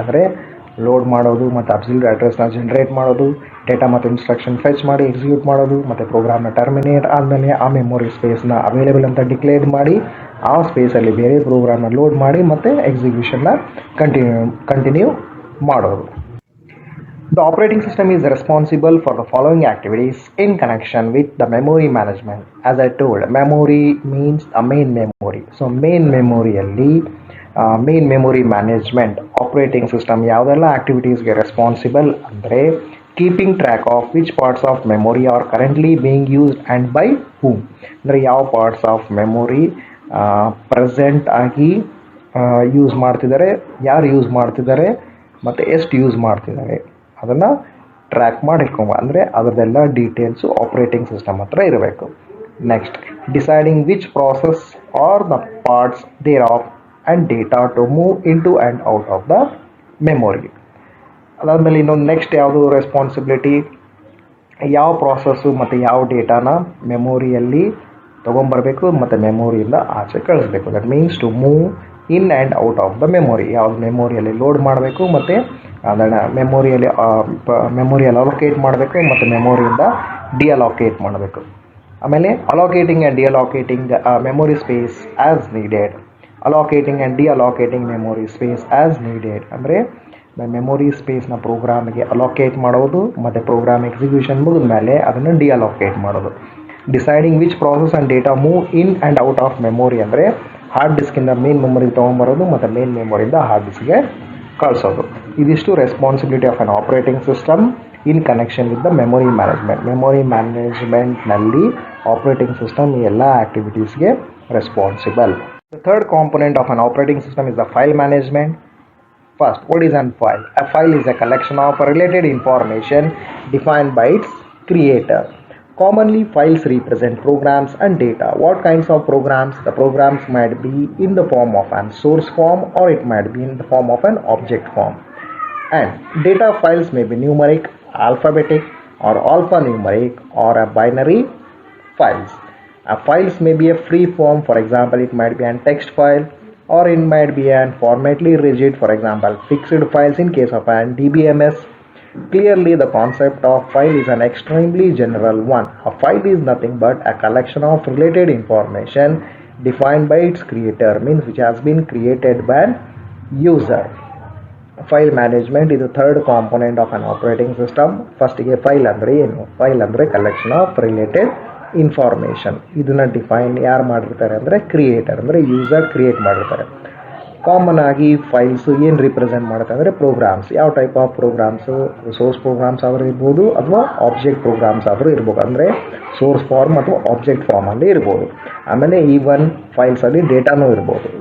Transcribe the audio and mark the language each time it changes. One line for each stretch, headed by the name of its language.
Kannada: ಅಂದರೆ ಲೋಡ್ ಮಾಡೋದು ಮತ್ತು ಅಬ್ಸಲ್ಯೂಟ್ ಅಡ್ರೆಸ್ನ ಜನ್ರೇಟ್ ಮಾಡೋದು, ಡೇಟಾ ಮತ್ತು ಇನ್ಸ್ಟ್ರಕ್ಷನ್ ಫೆಚ್ ಮಾಡಿ ಎಕ್ಸಿಕ್ಯೂಟ್ ಮಾಡೋದು, ಮತ್ತು ಪ್ರೋಗ್ರಾಮ್ನ ಟರ್ಮಿನೇಟ್ ಆದಮೇಲೆ ಆ ಮೆಮೊರಿ ಸ್ಪೇಸ್ನ ಅವೈಲೇಬಲ್ ಅಂತ ಡಿಕ್ಲೇರ್ ಮಾಡಿ ಆ ಸ್ಪೇಸಲ್ಲಿ ಬೇರೆ ಪ್ರೋಗ್ರಾಮ್ನ ಲೋಡ್ ಮಾಡಿ ಮತ್ತು ಎಕ್ಸಿಕ್ಯೂಷನ್ನ ಕಂಟಿನ್ಯೂ ಮಾಡೋದು.
English: The operating system is responsible for the following activities in connection with the memory management. As I told, memory means a main memory. So main memoryಯಲ್ಲಿ main memory management operating system
Kannada: ಯಾವುದೆಲ್ಲ ಆ್ಯಕ್ಟಿವಿಟೀಸ್ಗೆ responsible ಅಂದರೆ
English: Keeping track of which parts of memory are currently being used and by whom.
Kannada: ಅಂದರೆ ಯಾವ parts of memory present ಆಗಿ use ಮಾಡ್ತಿದ್ದಾರೆ, ಯಾರು use ಮಾಡ್ತಿದ್ದಾರೆ ಮತ್ತು ಎಷ್ಟು ಯೂಸ್ ಮಾಡ್ತಿದ್ದಾರೆ ಅದನ್ನು ಟ್ರ್ಯಾಕ್ ಮಾಡಿಟ್ಕೊಂಬ. ಅಂದರೆ ಅದರದೆಲ್ಲ ಡೀಟೇಲ್ಸು ಆಪರೇಟಿಂಗ್ ಸಿಸ್ಟಮ್ ಹತ್ರ ಇರಬೇಕು.
English: Next, deciding which process are the parts there of and data to move into and out of the memory.
Kannada: ಅದಾದಮೇಲೆ ಇನ್ನೊಂದು ನೆಕ್ಸ್ಟ್ ಯಾವುದು ರೆಸ್ಪಾನ್ಸಿಬಿಲಿಟಿ? ಯಾವ ಪ್ರಾಸೆಸ್ಸು ಮತ್ತು ಯಾವ ಡೇಟಾನ ಮೆಮೊರಿಯಲ್ಲಿ ತೊಗೊಂಬರಬೇಕು ಮತ್ತು ಮೆಮೊರಿಯಿಂದ ಆಚೆ ಕಳಿಸ್ಬೇಕು.
English: That means to move in and out of the memory.
Kannada: ಯಾವುದು ಮೆಮೊರಿಯಲ್ಲಿ ಲೋಡ್ ಮಾಡಬೇಕು ಮತ್ತು ಅದನ್ನು ಮೆಮೊರಿಯಲ್ಲಿ ಅಲೋಕೇಟ್ ಮಾಡಬೇಕು ಮತ್ತು ಮೆಮೊರಿಯಿಂದ ಡಿಅಲೋಕೇಟ್ ಮಾಡಬೇಕು.
English: ಆಮೇಲೆ allocating and deallocating memory space as needed. Allocating and deallocating memory space as needed
Kannada: ಅಂದರೆ ಮೆಮೊರಿ ಸ್ಪೇಸ್ನ ಪ್ರೋಗ್ರಾಮಿಗೆ ಅಲೋಕೇಟ್ ಮಾಡೋದು ಮತ್ತು ಪ್ರೋಗ್ರಾಮ್ ಎಕ್ಸಿಕ್ಯೂಷನ್ ಮುಗಿದ ಮೇಲೆ ಅದನ್ನು ಡಿಅಲೋಕೇಟ್ ಮಾಡೋದು.
English: deciding which process and data move in and out of memory
Kannada: ಅಂದರೆ ಹಾರ್ಡ್ ಡಿಸ್ಕಿಂದ ಮೇನ್ ಮೆಮೊರಿಗೆ ತೊಗೊಂಬರೋದು ಮತ್ತು ಮೇನ್ ಮೆಮೊರಿಯಿಂದ ಹಾರ್ಡ್ ಡಿಸ್ಕ್ಗೆ ಕಳಿಸೋದು.
English: ಇದಿಷ್ಟು responsibility of an operating system in connection with the memory management.
Kannada: Memory ಮ್ಯಾನೇಜ್ಮೆಂಟ್ನಲ್ಲಿ operating system ಈ ಎಲ್ಲ ಆ್ಯಕ್ಟಿವಿಟೀಸ್ಗೆ responsible.
English: The third component of an operating system is the file management. First, what is a file? A file is a collection of related information defined by its creator. Commonly, files represent programs and data. What kinds of programs? The programs might be in the form of an source form or it might be in the form of an object form. And data files may be numeric, alphabetic or alphanumeric or a binary files. Files may be a free form. For example, it might be a text file or it might be an formatly rigid, for example fixed files in case of an DBMS. Clearly the concept of file is an extremely general one. A file is nothing but a collection of related information defined by its creator, means which has been created by an user. File management is the third component of an operating system.
Kannada: First ಗೆ file ಅಂದ್ರೆ ಏನು?
English: File ಅಂದ್ರೆ collection of related information.
Kannada: ಇದನ್ನು define ಯಾರು ಮಾಡಿರ್ತಾರೆ ಅಂದರೆ creator, ಅಂದರೆ user create ಮಾಡಿರ್ತಾರೆ. ಕಾಮನ್ ಆಗಿ ಫೈಲ್ಸು ಏನು ರಿಪ್ರೆಸೆಂಟ್ ಮಾಡುತ್ತೆ ಅಂದರೆ ಪ್ರೋಗ್ರಾಮ್ಸ್. ಯಾವ type of programmes? Source programmes ಆದರೂ ಇರ್ಬೋದು ಅಥವಾ ಆಬ್ಜೆಕ್ಟ್ ಪ್ರೋಗ್ರಾಮ್ಸ್ ಆದರೂ ಇರ್ಬೋದು. ಅಂದರೆ ಸೋರ್ಸ್ ಫಾರ್ಮ್ ಅಥವಾ ಆಬ್ಜೆಕ್ಟ್ ಫಾರ್ಮಲ್ಲಿ ಇರ್ಬೋದು. ಆಮೇಲೆ ಈವನ್ ಫೈಲ್ಸಲ್ಲಿ ಡೇಟಾನೂ ಇರ್ಬೋದು.